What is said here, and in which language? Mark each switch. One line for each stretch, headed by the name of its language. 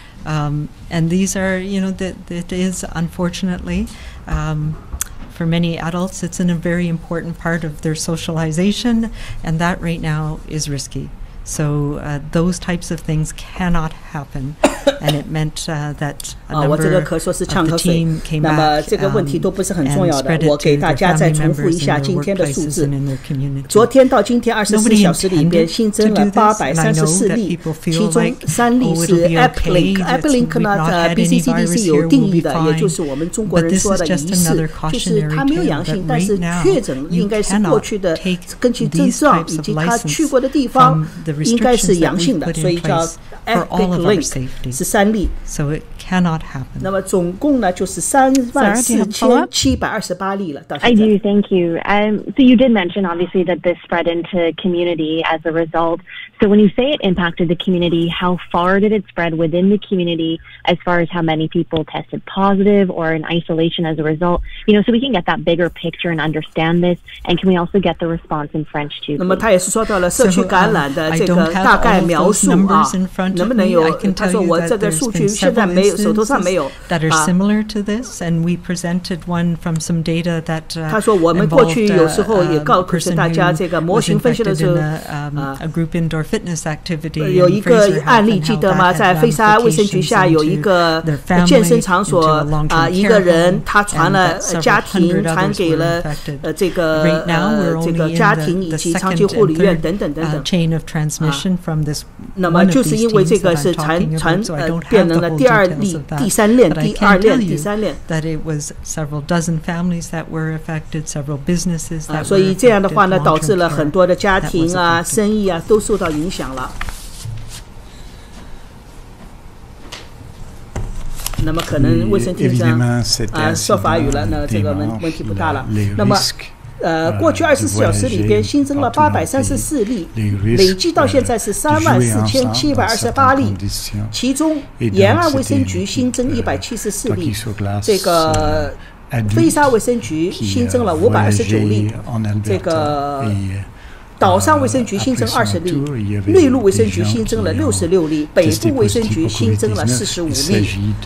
English: And these are, that is unfortunately, for many adults, it's a very important part of their socialization, and that right now is risky. So those types of things cannot happen, and it meant that a number of the team came back and spread it to their family members in their workplaces and in their community.
Chinese: 昨天到今天24小时里边新增了834例，其中3例是 Eplink 呢，BCCDC 有定义的，也就是我们中国人说的疑似，就是他没有阳性，但是确诊应该是过去的根据症状以及他去过的地方。应该是阳性的，所以叫 Eplink 是3例。
English: So it cannot happen.
Chinese: 那么总共呢就是34728例了。
English: I do, thank you. So you did mention obviously that this spread into community as a result. So when you say it impacted the community, how far did it spread within the community as far as how many people tested positive or in isolation as a result? So we can get that bigger picture and understand this. And can we also get the response in French too?
Chinese: 那么他也是说到了社区感染的这个大概描述啊，能不能有？他说我这个数据现在没有，手头上没有。
English: That are similar to this, and we presented one from some data that
Chinese: 他说我们过去有时候也告诉大家，这个模型分析的时候
English: ，a group indoor fitness activity
Chinese: 有一个案例记得吗？在菲沙卫生局下有一个健身场所一个人他传了家庭，传给了这个家庭以及长期护理院等等等等。
English: chain of transmission from this
Chinese: 那么就是因为这个是变成了第二例、第三链、第二链、第三链。
English: That it was several dozen families that were affected, several businesses that were affected.
Chinese: 所以这样的话呢，导致了很多的家庭啊、生意啊都受到影响了。那么可能卫生厅长说法语了，那这个问题不大了。那么过去24小时里边新增了834例，累计到现在是34728例，其中沿岸卫生局新增174例，这个菲沙卫生局新增了529例，这个岛上卫生局新增20例，内陆卫生局新增了66例，北部卫生局新增了45例。